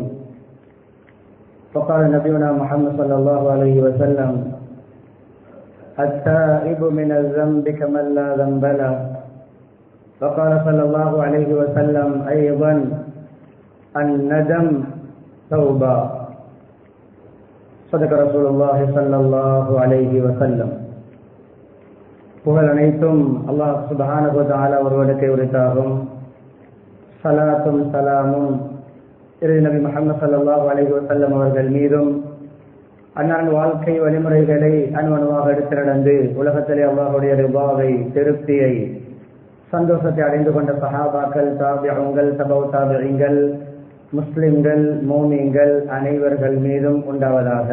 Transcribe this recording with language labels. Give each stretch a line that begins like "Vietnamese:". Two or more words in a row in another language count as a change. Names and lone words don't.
Arabic: فقال نبينا محمد صلى الله عليه وسلم: التائب من الذنب كمن لا ذنب له. وقال صلى الله عليه وسلم أيضا: الندم توبة. صدق رسول الله صلى الله عليه وسلم.
Tamil: புகழ் அனைத்தும் அல்லாஹ்
Arabic: سبحانه وتعالى
Tamil: ஒருவனுக்கே உரித்தாகும். ஸலாத்தும் ஸலாமும் இறுதி நபி முஹம்மது
Arabic: صلى الله عليه وسلم
Tamil: அவர்கள் மீதும், அன்னாரின் வாழ்க்கை வழிமுறைகளை அணுவணுவாக எடுத்து நடந்து உலகத்திலே அல்லாஹ்வுடைய ரிபாவை, திருப்தியை, சந்தோஷத்தை அடைந்து கொண்ட சஹாபாக்கள், தாபிஊன்கள், தபவு தாபிஈன்கள், முஸ்லிம்கள், மோமீன்கள் அனைவர்கள் மீதும் உண்டாவதாக.